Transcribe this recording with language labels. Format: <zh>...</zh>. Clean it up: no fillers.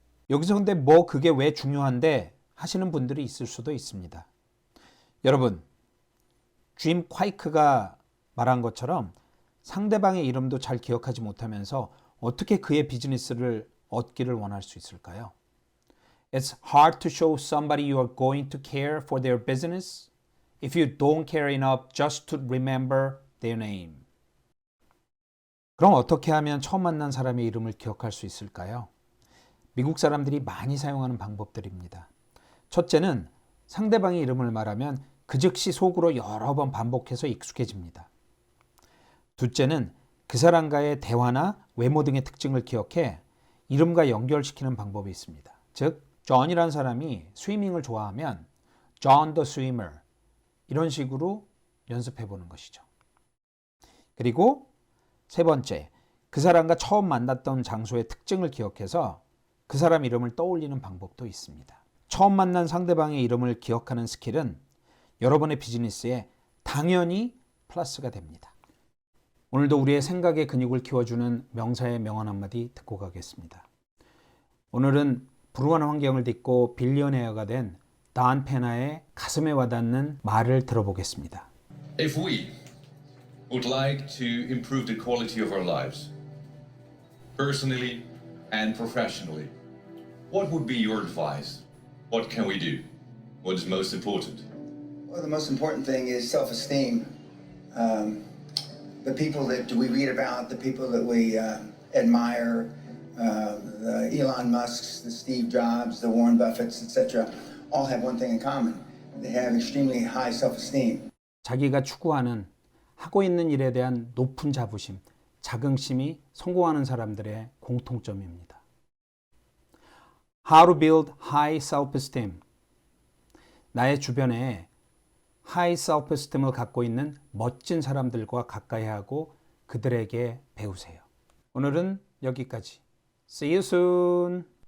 <ko>여기서 근데 그게 왜 중요한데 하시는 분들이 있을 수도 있습니다. 여러분, 짐 콰이크가 말한 것처럼 상대방의 이름도 잘 기억하지 못하면서 어떻게 그의 비즈니스를 얻기를 원할 수 있을까요?</ko> <en>It's hard to show somebody you are going to care for their business if you don't care enough just to remember their name.</en> <ko>그럼 어떻게 하면 처음 만난 사람의 이름을 기억할 수 있을까요? 미국 사람들이 많이 사용하는 방법들입니다. 첫째는 상대방의 이름을 말하면 그 즉시 속으로 여러 번 반복해서 익숙해집니다. 둘째는 그 사람과의 대화나 외모 등의 특징을 기억해 이름과 연결시키는 방법이 있습니다. 즉, 존이라는 사람이 스위밍을 좋아하면 John the Swimmer 이런 식으로 연습해 보는 것이죠. 그리고 세 번째, 그 사람과 처음 만났던 장소의 특징을 기억해서 그 사람 이름을 떠올리는 방법도 있습니다. 처음 만난 상대방의 이름을 기억하는 스킬은 여러분의 비즈니스에 당연히 플러스가 됩니다. 오늘도 우리의 생각의 근육을 키워주는 명사의 명언 한마디 듣고 가겠습니다. 오늘은 불우한 환경을 딛고 빌리어네어가 된 단 페나의 가슴에 와닿는 말을 들어보겠습니다.</ko> <en>If we would like to improve the quality of our lives, personally and professionally, what would be your advice? What can we do? What is most important? Well, the most important thing is self-esteem. The people that we read about, the people that we admire, the Elon Musks, the Steve Jobs, the Warren Buffetts, etc., all have one thing in common. They have extremely high self-esteem.</en> <ko>자기가 추구하는 하고 있는 일에 대한 높은 자부심, 자긍심이 성공하는 사람들의 공통점입니다.</ko> <en>How to build high self-esteem.</en> <ko>나의 주변에 high self-esteem을 갖고 있는 멋진 사람들과 가까이 하고 그들에게 배우세요. 오늘은 여기까지.</ko> <en>See you soon.</en>